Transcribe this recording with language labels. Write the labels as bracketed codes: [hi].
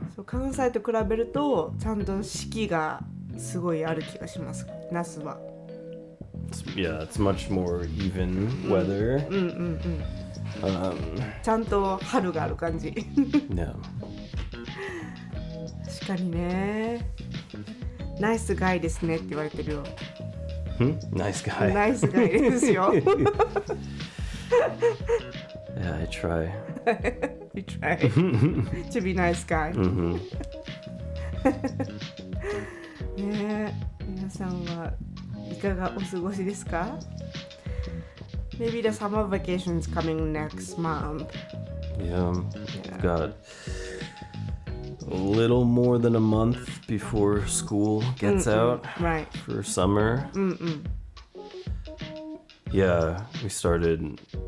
[ja] そう関西と比べるとちゃんと四季がすごいある気がします。那須は。 [en] Yeah, it's much more even weather. [ja] ちゃんと春がある感じ。 [en] Yeah. [ja] 確かにね。ナイスガイですねって言われてるよ。 [en] Nice guy. [ja] ナイスガイですよ。 [en] Yeah, I try. You try to be nice guy. [ja] ねえ、皆さんはいかがお過ごしですか？ [en] Maybe the summer vacation is coming next month. Yeah. We've got a little more than a month before school gets out Right. for summer. Yeah, we started.